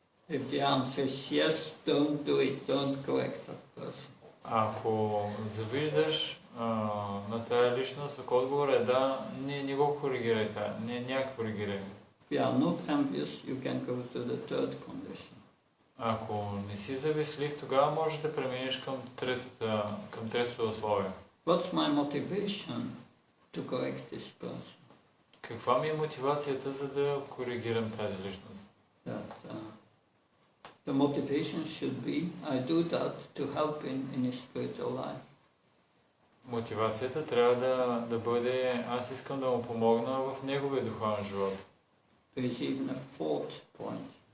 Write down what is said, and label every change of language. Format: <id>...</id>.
<en>If the answer is yes, don't do it, don't correct that person.</en> <bg>Ако завиждаш на тази личност, ако отговор е да, не го коригирай, не коригирай.</bg> <en>If you are not envious, you can go to the third condition.</en> <bg>Ако не си завистлив, тогава можеш да преминеш към третото условие.</bg> <en>What's my motivation to correct this person?</en> <bg>Каква ми е мотивацията, за да коригирам тази личност?</bg> <en>The motivation should be, I do that to help in his spiritual life.</en> <bg>Мотивацията трябва да бъде, аз искам да му помогна в неговия духовен живот.</bg> <en>There is even a fourth point.</en>